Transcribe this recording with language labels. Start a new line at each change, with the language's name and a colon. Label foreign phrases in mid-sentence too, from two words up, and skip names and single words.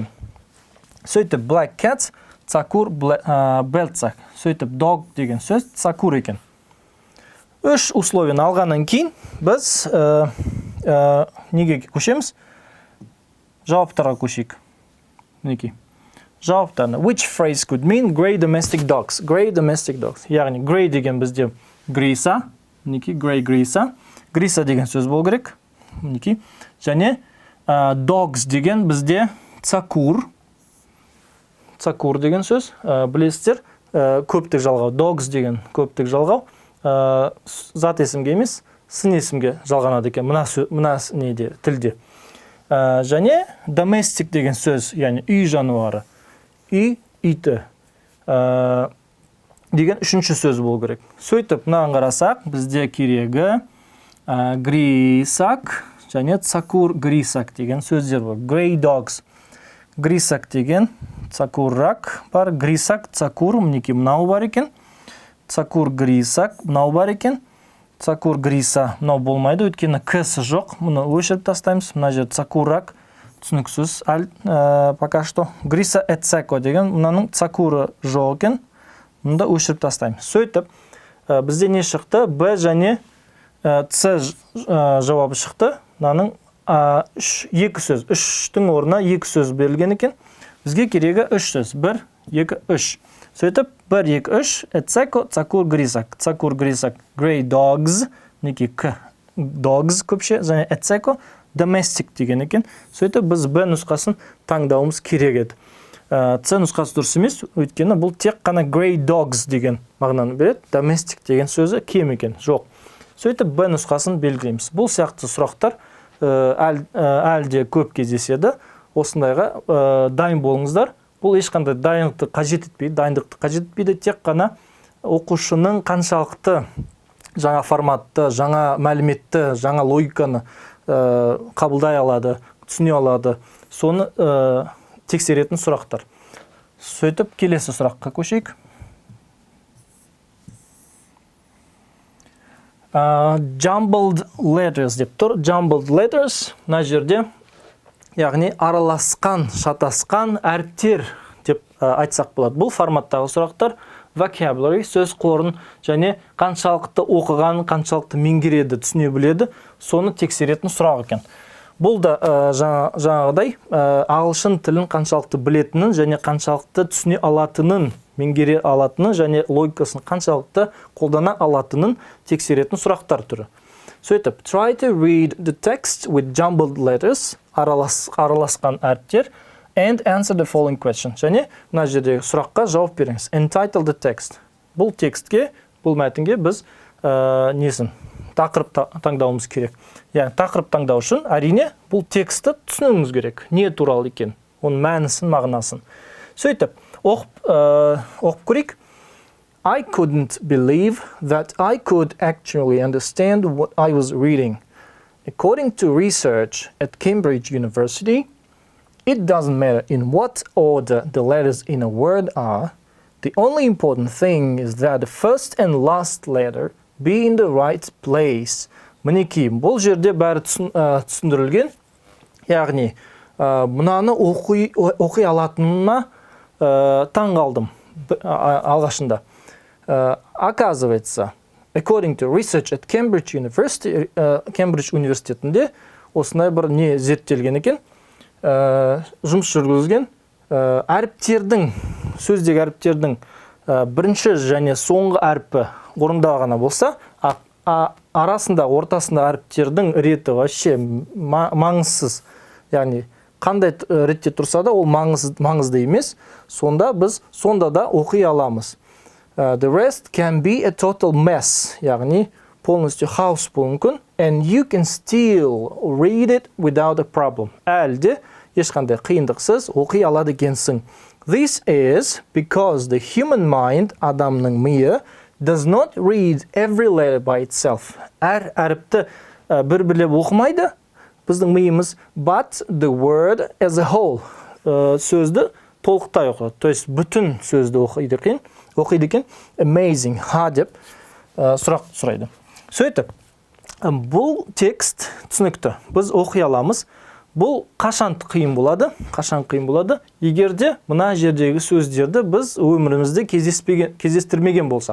English: Сөйтіп black cats,
Basque: tsakur beltsak.
Kazakh: Сөйтіп dog деген сөз tsakur екен. Үш условияны алғаннан кейін біз неге көшеміз? Жауаптарға көшейік. Мінеки. Жауаптарына.
English: Which phrase could mean grey domestic dogs? Grey domestic dogs.
Kazakh: Яғни grey деген бізде гриса. Мінеки, grey гриса. Гриса деген сөз болу керек. Мінеки. Және dogs деген бізде tsakur. Tsakur деген сөз. Білесіздер, көптік жалғау. Dogs деген көптік жалғау. Зат есімге емес, сын есімге жалғанады екен мына неде, тілде. Және domestic деген сөз, яғни үй жануары, үй иті деген үшінші сөз болу керек. Сөйтіп, мынаған қарасақ, бізде керегі grisak және
Basque: tsakur grisak
Kazakh: деген сөздер бар.
English: Grey dogs.
Basque: Grisak деген tsakurrak бар, grisak, tsakur,
Kazakh: мінеки мынау бар екен.
Basque: Tsakur grisak,
Kazakh: мынау бар екен.
Basque: Tsakur grisa,
Kazakh: мынау болмайды, өйткені k-сі жоқ. Мұны өшіріп тастаймыз. Мына жер tsakurrak, түсініксіз.
Russian: Пока что.
Basque: Grisa etseko
Kazakh: деген, мынаның tsakуры жоқ екен. Мұнда өшіріп тастаймыз. Сөйтіп, бізде не шықты? Б және С жауабы шықты. Мынаның екі сөз. Үштің орнына екі сөз берілген екен. Бізге керегі үш сөз. 1, 2, 3. Сөйтіп, 1, 2, 3,
Basque: etseko, tsakur grisak. Tsakur grisak,
English: grey dogs,
Kazakh: неке k, dogs көпше, және etseko, domestic деген екен. Сөйтіп, біз Б нұсқасын таңдауымыз керек еді. С нұсқасы дұрыс емес, өйткені бұл тек қана
English: grey dogs
Kazakh: деген мағынаны береді. Domestic деген сөзі кем екен, жоқ. Сөйтіп, Б нұсқасын белгілейміз. Бұл сияқты сұрақтар әлде көп кездеседі. Осындайға дайын болыңыздар. Бұл ешқандай дайындықты қажет етпейді, тек қана оқушының қаншалықты жаңа форматты, жаңа мәліметті, жаңа логиканы қабылдай алады, түсіне алады. Соны тексеретін сұрақтар. Сөйтіп, келесі сұраққа көшейік.
English: Jumbled letters
Kazakh: деп тұр.
English: Jumbled letters,
Kazakh: мына жерде яғни араласқан, шатасқан әріптер деп айтсақ болады. Бұл форматтағы сұрақтар vocabulary, сөз қорын және қаншалықты оқыған, қаншалықты меңгереді, түсіне біледі, соны тексеретін сұрақ екен. Бұл да жаңағыдай ағылшын тілін қаншалықты білетінін және қаншалықты түсіне алатынын, меңгере алатынын және логикасын қаншалықты қолдана алатынын тексеретін сұрақтар түрі. Сөйтіп,
English: try to read the text with jumbled letters,
Kazakh: араласқан әріптер,
English: and answer the following question.
Kazakh: Және мына жердегі сұраққа жауап беріңіз.
English: Entitle the text.
Kazakh: Бұл текстке, бұл мәтінге біз тақырып таңдауымыз керек. Яғни тақырып таңдау үшін әрине бұл текстті түсінуіміз керек. Не туралы екен? Оның мәнісін, мағынасын. Сөйтіп, оқып көрейік.
English: I couldn't believe that I could actually understand what I was reading. According to research at Cambridge University, It doesn't matter in what order the letters in a word are. The only important thing is that the first and last letter be in the right place.
Kazakh: Мінекей, бұл жерде бәрі түсіндірілген. Яғни, мынаны оқи алатынына таң қалдым алғашында.
Russian: Оказывается,
English: according to research at Cambridge University,
Kazakh: Cambridge университетінде осындай бір не зерттелген екен, жұмыс жүргізілген, әріптердің, сөздегі әріптердің бірінші және соңғы әрпі орында ғана болса, арасында, ортасында әріптердің реті вообще маңызсыз. Яғни, қандай ретте тұрса да, ол маңызды емес. Сонда біз сонда да оқи аламыз.
English: The rest can be a total mess.
Kazakh: Яғни, полностью хаос болуы мүмкін.
English: And you can still read it without a problem.
Kazakh: Әлде ешқандай қиындықсыз оқи алады екенсің.
English: This is because the human mind,
Kazakh: адамның миы,
English: does not read every letter by itself.
Kazakh: Әр әріпті бір-бірлеп оқымайды, біздің миымыз,
English: but the word as a whole.
Kazakh: Сөзді толықтай оқиды.
Russian: То есть
Kazakh: бүтін сөзді оқиды екен. Amazing, деп сұрақ сұрайды. Сөйтіп, бұл текст түсінікті. Біз оқи аламыз. Бұл қашан қиын болады? Егерде мына жердегі сөздерді біз өмірімізде кездестірмеген болсақ.